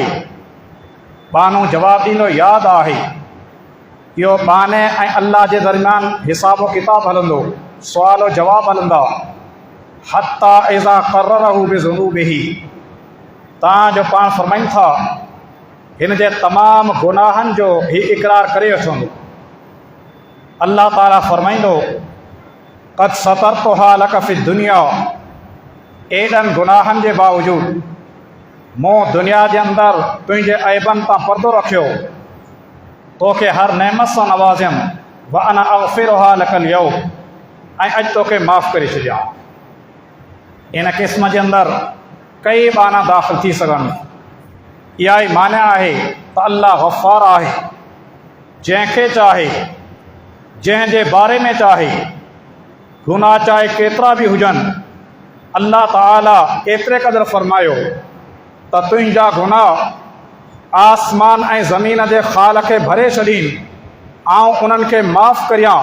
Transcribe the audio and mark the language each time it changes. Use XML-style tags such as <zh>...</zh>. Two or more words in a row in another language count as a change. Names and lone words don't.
<sd>बानो जवाबु ॾींदो यादि आहे। इहो बाने ऐं अल्लाह जे दरमियान हिसाब किताब हलंदो, सुवाल जवाब हलंदा।</sd> <ar>حتى إذا قرره بذنوبه,</ar> <sd>तव्हांजो पाण फरमाइनि था हिन जे तमामु गुनाहनि जो ही इक़रार करे वठंदो। अल्लाह ताला फरमाईंदो</sd> <ar>قد سترتها لك في الدنيا,</ar> <sd>एॾनि गुनाहनि जे बावजूदु मूं दुनिया जे अंदरि तुंहिंजे ऐबनि तां पर्दो रखियो, तोखे हर नेमत सां नवाज़ियमि।</sd> <ar>وأنا أغفرها لك اليوم,</ar> <sd>ऐं अॼु तोखे माफ़ु करे छॾियां। इन क़िस्म जे अंदरि कई माना दाख़िल थी सघनि। इहा ई माना आहे त अल्लाह ग़फ़ार आहे, जंहिंखे चाहे जंहिंजे बारे में चाहे गुनाह चाहे केतिरा बि हुजनि, अल्लाह ताला एतिरे क़दुरु फरमायो त तुंहिंजा गुनाह आसमान ऐं ज़मीन जे ख़ाल खे भरे छॾीनि, ऐं उन्हनि खे माफ़ु करियां।</sd>